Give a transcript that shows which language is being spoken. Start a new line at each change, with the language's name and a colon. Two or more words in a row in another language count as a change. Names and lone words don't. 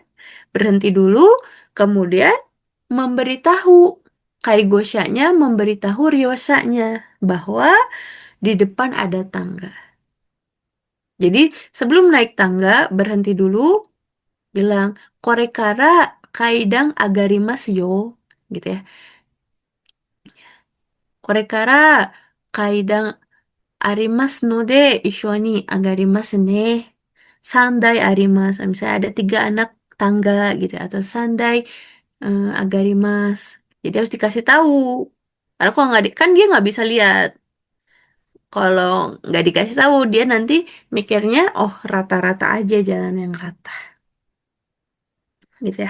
Indonesian: Berhenti dulu, kemudian memberitahu Kaigosha-nya memberitahu Ryosha-nya bahwa di depan ada tangga. Jadi sebelum naik tangga berhenti dulu, bilang
Japanese: これから階段上がりますよ,
Indonesian: gitu ya.
Japanese: これから階段ありますので一緒に上がりますね. 三段あります.
Indonesian: Misalnya ada 3 anak tangga gitu ya, atau
Japanese: 三段上がります.
Indonesian: Jadi harus dikasih tahu. Karena kalau nggak kan dia nggak bisa lihat. Kalau nggak dikasih tahu dia nanti mikirnya oh rata-rata aja jalan yang rata gitu ya.